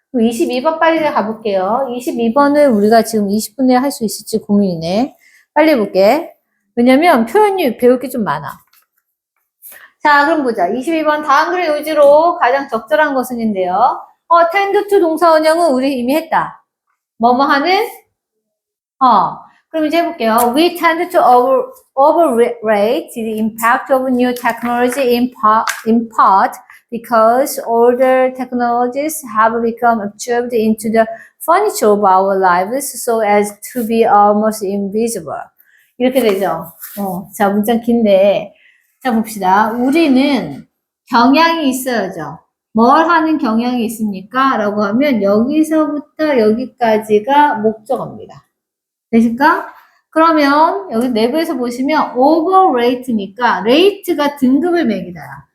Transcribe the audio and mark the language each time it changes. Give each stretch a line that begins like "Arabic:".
Korean: 22번 빨리 가볼게요. 22번을 우리가 지금 20분 내에 할 수 있을지 고민이네. 빨리 해볼게. 왜냐면 표현이 배울 게 좀 많아. 자, 그럼 보자. 22번 다음 글의 요지로 가장 적절한 것은인데요. tend to 동사 원형은 우리 이미 했다. 뭐뭐 하는? 그럼 이제 해볼게요.
English: We tend to overrate the impact of new technology in part because older technologies have become absorbed into the furniture of our lives so as to be almost invisible.
Korean: 이렇게 되죠. 자, 문장 긴데. 자, 봅시다. 우리는 경향이 있어야죠. 뭘 하는 경향이 있습니까? 라고 하면 여기서부터 여기까지가 목적어입니다. 되실까? 그러면 여기 내부에서 보시면 over rate니까 rate가 등급을 매기다.